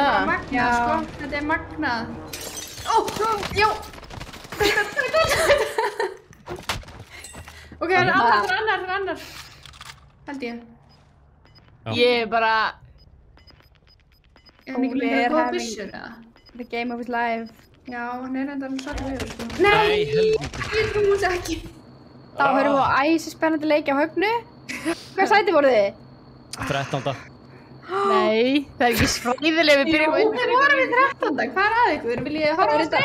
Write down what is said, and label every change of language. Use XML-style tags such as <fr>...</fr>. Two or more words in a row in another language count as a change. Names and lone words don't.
<is>er magnað, sko. Þetta er magnað. Já. Ok, það er annar. Held ég. Ég er bara...</is> <en>Óli er having the game of his life.</en> <is>Já, hann er enda alveg svartur yfir, sko. Nei, ég trúi þess ekki. Þá höfum við á æsi spennandi leiki á Höfnu. Hvað sæti voru þið? 13. Nei, það er ekki skræðileg við byrjum undir. Jú, við vorum í 13. Hvað er að ykkur? Vil ég horfa á þetta?</is>